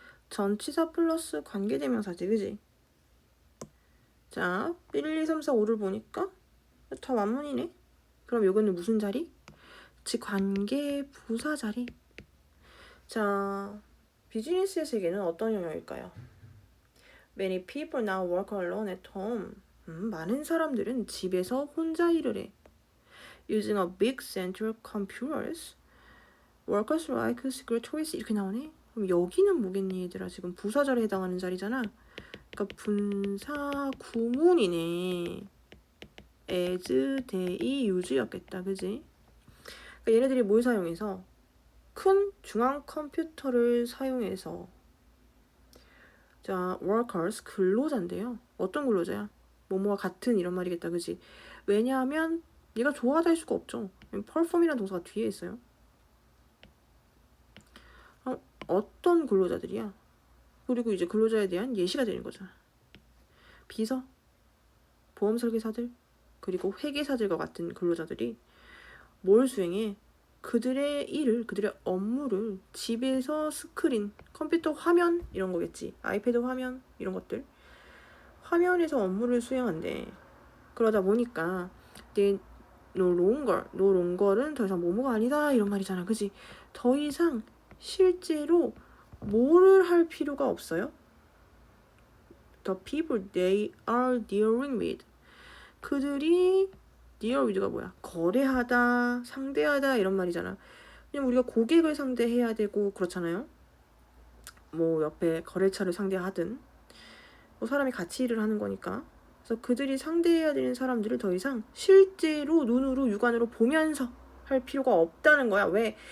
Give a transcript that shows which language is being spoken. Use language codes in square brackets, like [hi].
[ko] 전치사 플러스 관계대명사지, 그지? 자, 1, 2, 3, 4, 5를 보니까 다 완문이네. 그럼 요거는 무슨 자리? 즉 관계 부사 자리. 자, 비즈니스의 세계는 어떤 영역일까요? [en] Many people now work alone at home. [ko] 많은 사람들은 집에서 혼자 일을 해. [en] Using a big central computers. Workers like secretaries [ko] 이렇게 나오네. 그럼 여기는 뭐겠니 얘들아? 지금 부사절에 해당하는 자리잖아. 그러니까 분사 구문이네. [en] as, they, use였겠다. [ko] 그지? 그러니까 얘네들이 뭘 사용해서? 큰 중앙 컴퓨터를 사용해서 자, workers 근로자인데요. 어떤 근로자야? 뭐뭐와 같은 이런 말이겠다. 그지? 왜냐하면 얘가 좋아하다 할 수가 없죠. perform이라는 동사가 뒤에 있어요. 어떤 근로자들이야? 그리고 이제 근로자에 대한 예시가 되는 거잖아. 비서, 보험 설계사들, 그리고 회계사들과 같은 근로자들이 뭘 수행해? 그들의 일을, 그들의 업무를 집에서 스크린, 컴퓨터 화면 이런 거겠지. 아이패드 화면 이런 것들. 화면에서 업무를 수행한대. 그러다 보니까 [en] they no longer [ko] 는 더 이상 뭐뭐가 아니다 이런 말이잖아. 그지? 더 이상 실제로 뭐를 할 필요가 없어요. [en] The people they are dealing with. [ko] 그들이 deal with가 뭐야? 거래하다, 상대하다 이런 말이잖아. 왜냐면 우리가 고객을 상대해야 되고 그렇잖아요. 뭐 옆에 거래처를 상대하든 뭐 사람이 같이 일을 하는 거니까. 그래서 그들이 상대해야 되는 사람들을 더 이상 실제로 눈으로 육안으로 보면서 할 필요가 없다는 거야. 왜?